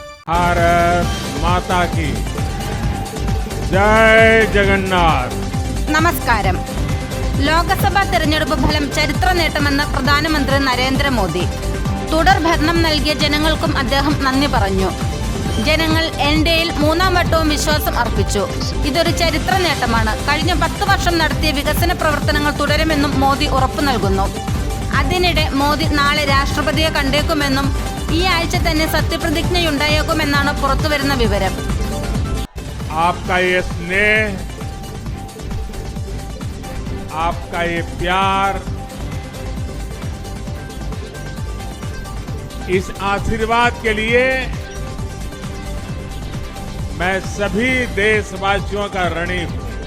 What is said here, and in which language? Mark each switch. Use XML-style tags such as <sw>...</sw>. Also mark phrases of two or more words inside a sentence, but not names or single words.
<hi>भारत माता की जय जगन्नाथ.</hi> <ml>നമസ്കാരം. ലോക്സഭാ തെരഞ്ഞെടുപ്പ് ഫലം ചരിത്ര നേട്ടമെന്ന് പ്രധാനമന്ത്രി നരേന്ദ്രമോദി. തുടർ ഭരണം നൽകിയ ജനങ്ങൾക്കും അദ്ദേഹം നന്ദി പറഞ്ഞു. ജനങ്ങൾ എൻഡിഎയിൽ മൂന്നാം വട്ടവും വിശ്വാസം അർപ്പിച്ചു. ഇതൊരു ചരിത്ര നേട്ടമാണ്. കഴിഞ്ഞ 10 വർഷം നടത്തിയ വികസന പ്രവർത്തനങ്ങൾ തുടരുമെന്നും മോദി ഉറപ്പു നൽകുന്നു. അതിനിടെ മോദി നാളെ രാഷ്ട്രപതിയെ കണ്ടേക്കുമെന്നും ഈ ആഴ്ച തന്നെ സത്യപ്രതിജ്ഞയുണ്ടായേക്കുമെന്നാണ് പുറത്തുവരുന്ന വിവരം.</ml> <hi>आपका ये स्नेह, आपका ये प्यार, इस आशीर्वाद के लिए मैं सभी देशवासियों का ऋणी हूं.</hi>